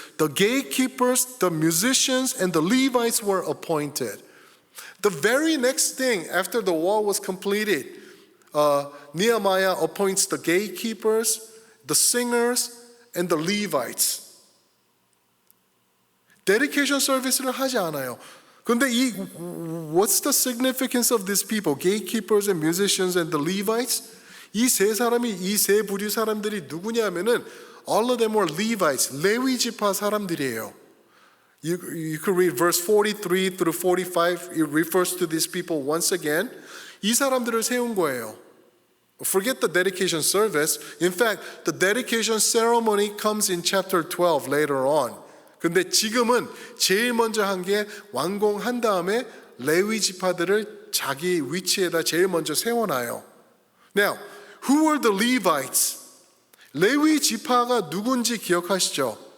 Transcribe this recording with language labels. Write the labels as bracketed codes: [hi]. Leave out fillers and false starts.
[en] The gatekeepers, the musicians, and the Levites were appointed. The very next thing after the wall was completed, Nehemiah appoints the gatekeepers, the singers, and the Levites. [ko] Dedication service를 하지 않아요. [en] 근데 what's the significance of these people? Gatekeepers and musicians and the Levites? [ko] 이 세 부류 사람들이 누구냐면은 [en] all of them were Levites, [ko] 레위 지파 사람들이에요. [en] You could read verse 43 through 45. It refers to these people once again. [ko] 이 사람들을 세운 거예요. [en] Forget the dedication service. In fact, the dedication ceremony comes in chapter 12 later on. [ko] 근데 지금은 제일 먼저 한 게 완공한 다음에 레위 지파들을 자기 위치에다 제일 먼저 세워놔요. [en] Now, who were the Levites? [ko] 레위 지파가 누군지 기억하시죠?